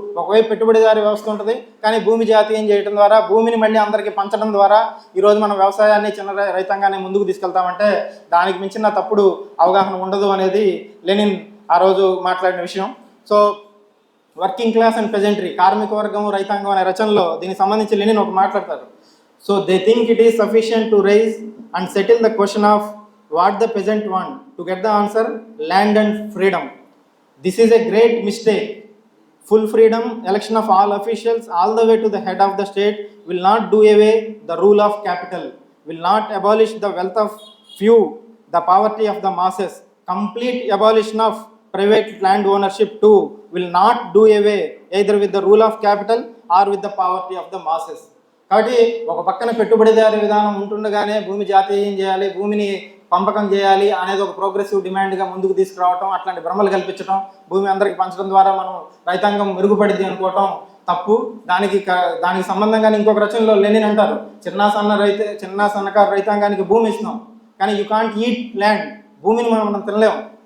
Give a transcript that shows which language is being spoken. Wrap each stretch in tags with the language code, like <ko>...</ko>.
<te>ఒకవైపు పెట్టుబడిదారీ వ్యవస్థ ఉంటుంది, కానీ భూమి జాతీయం చేయడం ద్వారా భూమిని మళ్ళీ అందరికీ పంచడం ద్వారా ఈరోజు మనం వ్యవసాయాన్ని చిన్న రైతాంగాన్ని ముందుకు తీసుకెళ్తామంటే దానికి మించిన తప్పుడు అవగాహన ఉండదు అనేది లెనిన్ ఆ రోజు మాట్లాడిన విషయం. సో వర్కింగ్ క్లాస్ అండ్ పెజెంట్రీ, కార్మిక వర్గం రైతాంగం అనే రచనలో దీనికి సంబంధించి లెనిన్ ఒక మాట్లాడతారు.</te> <en>So they think it is sufficient to raise and settle the question of what the peasant want. To get the answer, land and freedom. This is a great mistake. Full freedom, election of all officials, all the way to the head of the state, will not do away the rule of capital, will not abolish the wealth of few, the poverty of the masses. Complete abolition of private land ownership too will not do away either with the rule of capital or with the poverty of the masses.</en> <te>కాబట్టి ఒక పక్కన పెట్టుబడిదారీ విధానం ఉంటుండగానే భూమి జాతీయం చేయాలి, భూమిని పంపకం చేయాలి అనేది ఒక ప్రోగ్రెసివ్ డిమాండ్గా ముందుకు తీసుకురావటం, అట్లాంటి భ్రమలు కల్పించడం, భూమి అందరికి పంచడం ద్వారా మనం రైతాంగం మెరుగుపడింది అనుకోవటం తప్పు. దానికి సంబంధంగానే ఇంకొక రచనలో లెనిన్ అంటారు, చిన్న సన్నకారు రైతాంగానికి భూమి ఇస్తున్నాం, కానీ</te> <en>you can't eat land,</en> <te>భూమిని మనం తినలేము.</te>